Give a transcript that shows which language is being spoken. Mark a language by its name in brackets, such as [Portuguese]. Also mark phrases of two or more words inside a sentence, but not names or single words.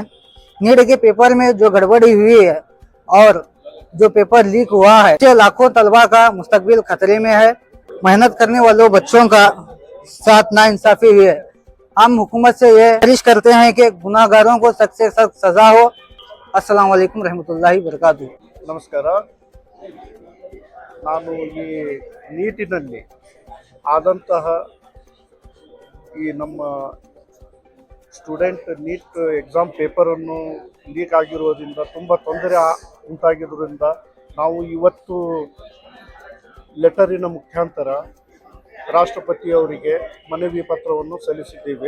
[Urdu] نیٹ کے پیپر میں جو گڑبڑی ہوئی ہے اور جو [English] paper leak [Urdu] ہوا ہے اس سے لاکھوں طلبہ کا مستقبل خطرے میں ہے. محنت کرنے والوں بچوں کا ساتھ ناانصافی ہوئی ہے. ہم حکومت سے یہ گزارش کرتے ہیں کہ گناہگاروں کو سخت سے سخت سزا ہو. [Arabic] السلام عليكم ورحمة الله وبركاته. [Kannada] ನಮಸ್ಕಾರ। ನಾನು ಈ ನೀಟಿನಲ್ಲಿ ಆದಂತಹ ಈ ನಮ್ಮ [English] student NEET exam [Kannada] ಪೇಪರನ್ನು ಲೀಕ್ ಆಗಿರೋದ್ರಿಂದ ತುಂಬ ತೊಂದರೆ ಉಂಟಾಗಿರೋದ್ರಿಂದ ನಾವು ಇವತ್ತು ಲೆಟರಿನ ಮುಖಾಂತರ ರಾಷ್ಟ್ರಪತಿಯವರಿಗೆ ಮನವಿ ಪತ್ರವನ್ನು ಸಲ್ಲಿಸಿದ್ದೇವೆ।